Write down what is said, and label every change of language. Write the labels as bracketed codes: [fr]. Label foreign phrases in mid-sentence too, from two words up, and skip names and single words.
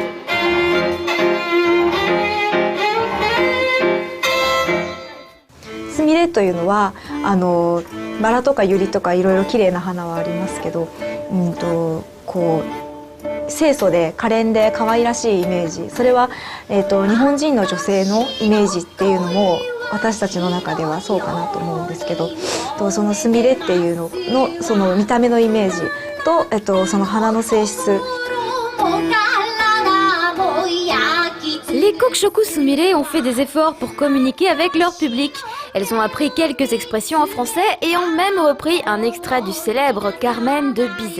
[ja] すみれというのはバラとかユリとかいろいろ綺麗な花はありますけど、こう清楚で可憐で可愛らしいイメージ、それは、日本人の女性のイメージっていうのも私たちの中ではそうかなと思うんですけど、そのすみれっていうののその見た目のイメージと、その花の性質。 [fr] Les Kokushoku Sumire ont fait des efforts pour communiquer avec leur public. Elles ont appris quelques expressions en français et ont même repris un extrait du célèbre Carmen de Bizet.